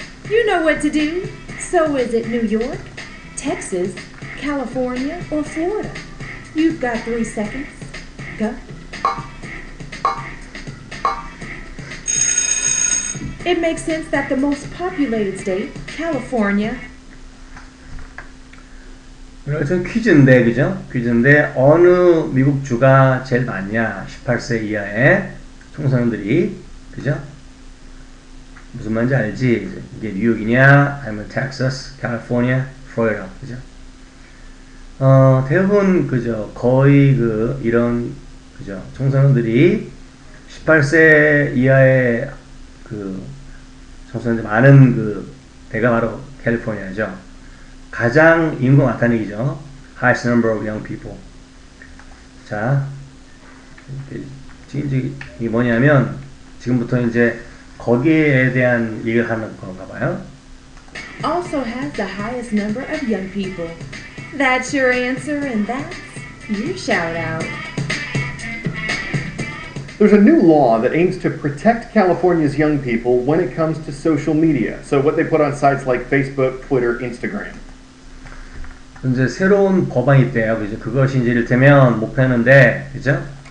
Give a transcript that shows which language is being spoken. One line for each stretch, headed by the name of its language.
English: You know what to do. So is it New York, Texas, California, or Florida? You've got 3 seconds. Go. It makes sense that the most populated state, California.
Korean: 이것은 퀴즈인데, 그죠? 퀴즈인데, 어느 미국 주가 제일 많냐? 18세 이하의 청소년들이, 그죠? 무슨 말인지 알지? 이게 뉴욕이냐? 아니면 텍사스, 캘리포니아, 플로리다, 그죠? 대부분, 그죠? 거의 이런, 그죠? 청소년들이 18세 이하의 청소년들 많은 데가 바로 캘리포니아죠. 가장 인구가 많다는 얘기죠.
English: Highest number of young people.
Korean: 자, 지금 이게 뭐냐면 지금부터 이제 거기에 대한 얘기를 하는 건가 봐요.
English: Also has the highest number of young people. That's your answer, and that's your shout out. There's a new law that aims to protect California's young people when it comes to social media. So what they put on sites like Facebook, Twitter, Instagram.
Korean: 이제 새로운 법안이 있대요. 그죠? 그것이 이제 이를테면 목표하는데, 그죠?